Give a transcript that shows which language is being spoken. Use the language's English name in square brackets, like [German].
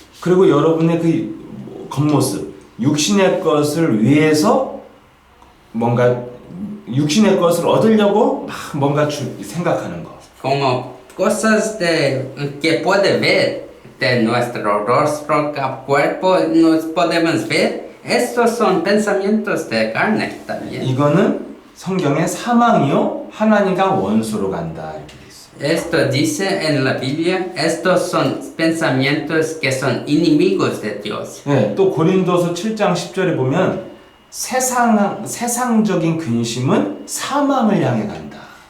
[Korean] 그리고 여러분의 그 겉모습, 육신의 것을 위해서 뭔가 육신의 것을 얻으려고 막 뭔가 생각하는 거. [Spanish] Como cosas que puede ver de nuestro rostro, cuerpo, nos podemos ver. Estos son pensamientos de carne también. [Korean] 이거는 성경의 사망이요 하나님과 원수로 간다 이렇게 돼 있어요. [Spanish] Esto dice en la Biblia, estos son pensamientos que son enemigos de Dios. [Korean] 네, 또 고린도서 7장 10절에 보면 세상적인 근심은 사망을 향해 간다.